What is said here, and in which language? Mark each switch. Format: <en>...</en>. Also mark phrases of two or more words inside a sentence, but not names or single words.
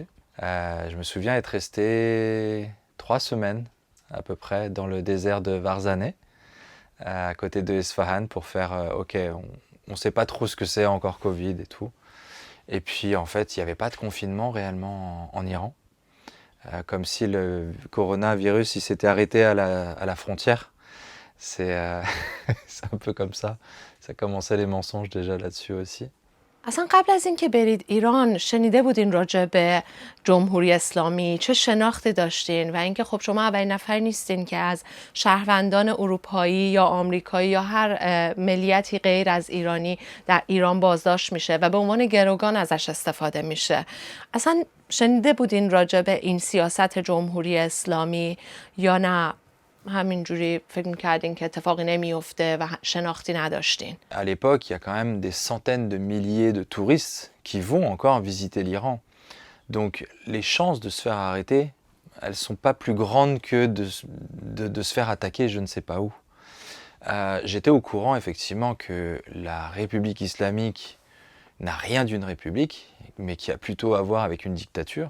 <fr>Je me souviens être resté 3 semaines à peu près dans le désert de Varzaneh, à côté de Esfahan, pour faire ok, on ne sait pas trop ce que c'est encore Covid et tout. Et puis en fait, il n'y avait pas de confinement réellement en Iran, comme si le coronavirus il s'était arrêté à la frontière. C'est un peu comme ça. Ça commençait les mensonges déjà là-dessus aussi.</fr> <fa>اصلا قبل از اینکه برید ایران شنیده بودین راجع به جمهوری اسلامی، چه شناختی داشتین؟ و اینکه خب شما اولین نفر نیستین که از شهروندان اروپایی یا آمریکایی یا هر ملیتی غیر از ایرانی در ایران بازداشت میشه و به عنوان گروگان ازش استفاده میشه. اصلا شنیده بودین راجع به این سیاست جمهوری اسلامی یا نه همینجوری فکر میکردین که اتفاقی نمیفته و شناختی نداشتین؟</fa> <fr>À l'époque, il y a quand même des centaines de milliers de touristes qui vont encore visiter l'Iran. Donc les chances de se faire arrêter, elles ne sont pas plus grandes que de se faire attaquer je ne sais pas où. J'étais au courant effectivement que la République islamique n'a rien d'une république, mais qui a plutôt à voir avec une dictature.</fr>